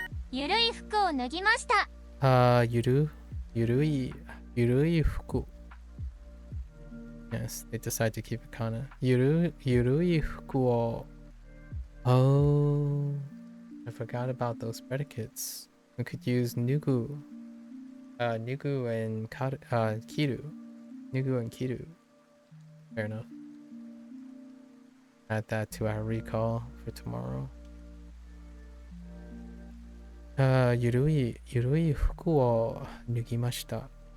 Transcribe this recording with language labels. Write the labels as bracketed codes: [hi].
[ja] ゆるい服を脱ぎました。ゆるい服。 [en] Yes, they decide to keep it kana. [ja] ゆるい服を。 [en] Oh, I forgot about those predicates. We could use nugu. Nugu and kiru. Nugu and kiru. Fair enough. Add that to our recall for tomorrow. [ja] ゆるい服を脱ぎました。